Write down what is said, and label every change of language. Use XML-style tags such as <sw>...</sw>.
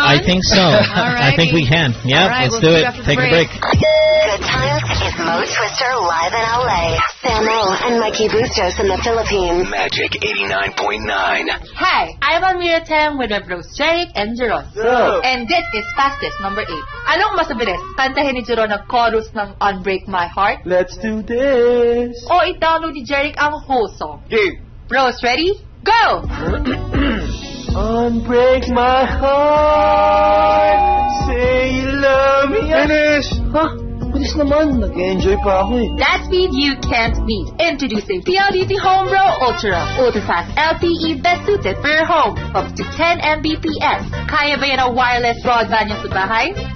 <en>I think so. I think we can. Yeah, right, let's we'll do it. Take break. A break. Good times is Mo Twister live in LA. Sam O and Mikey Bustos in the Philippines. Magic 89.9. Hi, I'm Amir Tem with my bros Jake and Jeron. And this is Fastest Number 8.</en> <tl>Anong masabilis? Kantahin ni Jeron ang chorus ng Unbreak My Heart.</tl> <en>Let's do this.</en> <tl>O i-download ni Jeric ang</tl> <en>whole song. Game. Bros, ready? Go! Unbreak my heart. Say you love me. Finish!</en> <tl>Huh? Bilis naman. Nag-enjoy pa ako eh.</tl> <en>That speed you can't beat. Introducing PLDT HomeBro Ultra. Ultrafast LTE best suited for your home. Up to 10 Mbps.</en> <tl>Kaya ba yan ang wireless broadband yung sa bahay?</tl>